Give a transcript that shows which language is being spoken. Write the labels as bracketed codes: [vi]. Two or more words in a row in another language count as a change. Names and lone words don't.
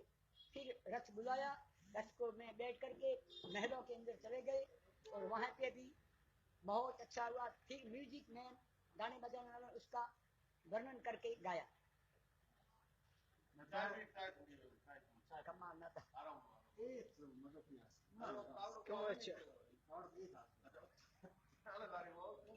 [hi] फिर रथ बुलाया, रथ को मैं बैठ करके महलों के अंदर चले गए और वहां पे भी बहुत अच्छा हुआ। फिर [en] music man [hi] गाने बजाने वाला उसका वर्णन करके गाया। कमाल ना था। [pt] Isso, mas eu conheço. [hi] क्यों अच्छा? [pt] Não,